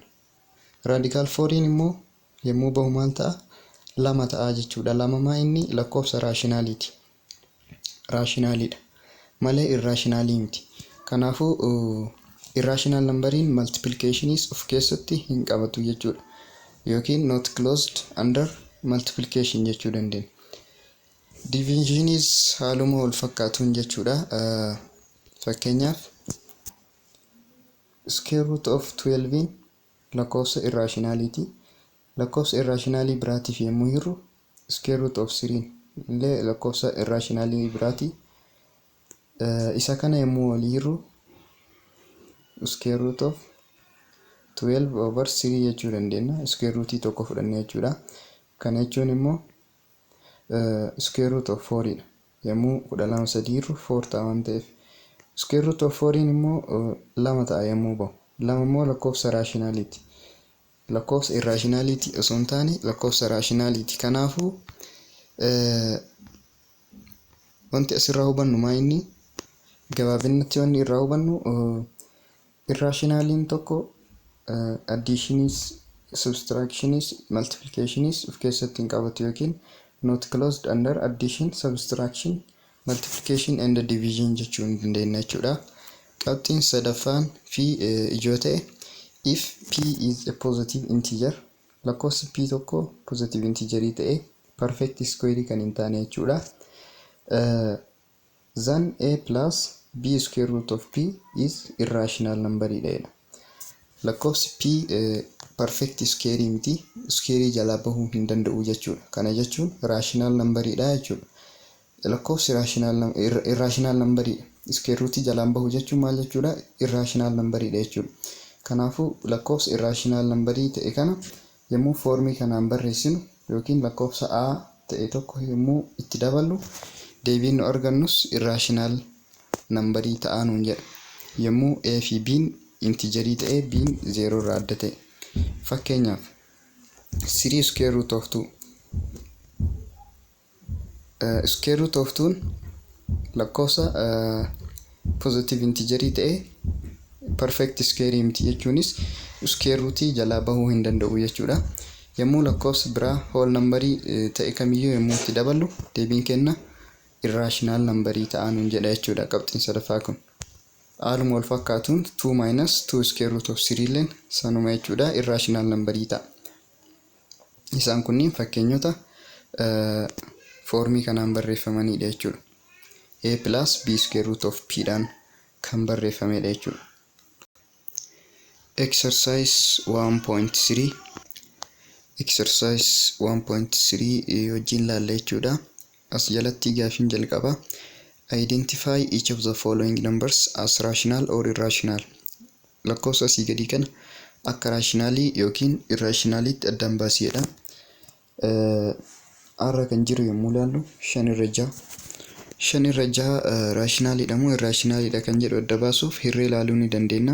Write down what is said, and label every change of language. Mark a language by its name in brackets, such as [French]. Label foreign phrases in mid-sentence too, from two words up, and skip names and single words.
[Oromo] Raadikaal 4 immoo yommuu bahu maal ta'a? 2 ta'a jechuudha. 2 inni lakkoofsa raashinaaliiti. Raashinaaliidha malee irraashinaalii miti. Kanaafuu irraashinaal nambariin multiplicationis of keessatti hin qabatu jechuudha. Yookiin [English] not closed under multiplication [Oromo] jechuu dandeenya. Divisionis haaluma wal fakkaatuun jechuudha. Fakkeenyaaf [English] square root of 12 [Oromo] lakkoofsa irraashinaaliiti. Lakkoofsa irraashinaalii biraatiif yommuu hirru [English] square root of 3 [Oromo] illee lakkoofsa irraashinaalii biraati. Isa kana yommuu walii hirru [English] square root of 12 over 3 [Oromo] jechuu dandeenya. [English] Square rootii [Oromo] tokko fudhannee jechuudha. Kana jechuun immoo [English] square root of 4 [Oromo] dha. Yommuu 12 hirru 4 ta'a waan ta'eef. [English] Square root of 4 [Oromo] immoo 2 ta'a yommuu bahu. 2 immoo lakkoofsa raashinaaliiti. Lakkoofsa irraashinaaliiti osoo hin taane lakkoofsa raashinaaliiti. Kanaafuu wanti asirraa hubannu maa inni gabaabinatti wanni irraa hubannu irraashinaaliin tokko additionis, subtractionis, multiplicationis of keessatti hin qabatu yookiin [English] not closed under addition, subtraction, multiplication and division [Oromo] jechuu hin dandeenya jechuudha. Qabxiin sadaffaan fi ijoo ta'e [English] if p is a positive integer, [Oromo] lakkoofsi p tokko [English] positive integerii [Oromo] ta'e [English] perfect square [Oromo] kan hin taane jechuudha. [English] Then a plus b square root of p is irrational number dha. [Oromo] Lakkoofsi p [English] perfect square [Oromo] miti, square jalaa bahuu hin danda'u jechuudha. Kana jechuun [English] rational number [Oromo] dha jechuudha. Lakkoofsi [English] irrational number [Oromo] square root jalaan bahu jechuun maal jechuudha? [English] Irrational number [Oromo] dha jechuudha. Kanaafuu lakkoofsa [English] irrational number [Oromo] ta'e kana yommuu foormii kanaan barreessinu yookiin lakkoofsa a ta'e tokko yommuu itti daballu deebiin nu argannus [English] irrational number [Oromo] ta'anuun jedha. Yommuu a fi b integerii ta'e b 0 irraa adda ta'e. Fakkeenyaaf 3 [English] square root of 2 square root of 2 [Oromo] lakkoofsa [English] positive integerii [Oromo] ta'e [English] perfect square [Oromo] miti jechuunis [English] square root [Oromo] jalaa bahuu hin danda'u jechuudha. Yommuu lakkoofsa biraa [English] whole number [Oromo] ta'e kamiyyuu yommuu itti daballu deebiin kenna [English] irrational number [Oromo] ta'anuun jedha jechuudha. Qabxiin sadaffaa kun haaluma wal fakkaatuun [English] 2 minus 2 square root of 3 [Oromo] illeen sanuma jechuudha. [English] Irrational number [Oromo] ta'a. Isaan kunniin fakkeenyota foormii kanaan barreeffamanidha jechuudha. [English] A plus b square root of p [Oromo] dhaan kan barreeffamedha jechuudha. [English] Exercise 1.3 exercise 1.3 [Oromo] wajjin laalla jechuudha. As jalatti gaafiin jalqaba. [English] Identify each of the following numbers as rational or irrational. [Oromo] Lakkoofsa asii gadii kana akka raashinaalii yookiin irraashinaaliitti addaan baasiidha. Arra kan jiru yommuu ilaallu 5 irra 6. 5 irra 6 raashinaaliidha moo irraashinaaliidha kan jedhu adda baasuuf hirree ilaaluu ni dandeenya.